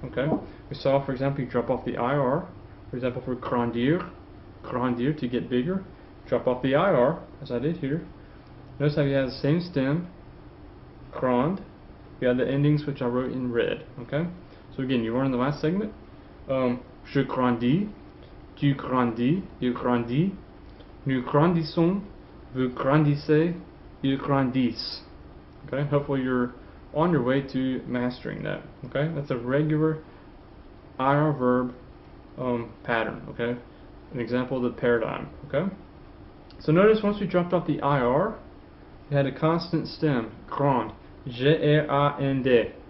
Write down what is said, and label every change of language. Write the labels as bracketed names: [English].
[English] Okay, we saw, for example, you drop off the IR. For example, for grandir, grandir, to get bigger, drop off the IR, as I did here. Notice how you have the same stem, grand. You have the endings which I wrote in red. Okay, so again, you learned in the last segment. [French] Je grandis, tu grandis, il grandit, nous grandissons, vous grandissez, ils grandissent. [English] Okay, hopefully you're on your way to mastering that. Okay, that's a regular IR verb pattern. Okay, an example of the paradigm. Okay, so notice once we dropped off the IR, we had a constant stem, grand, G-R-A-N-D.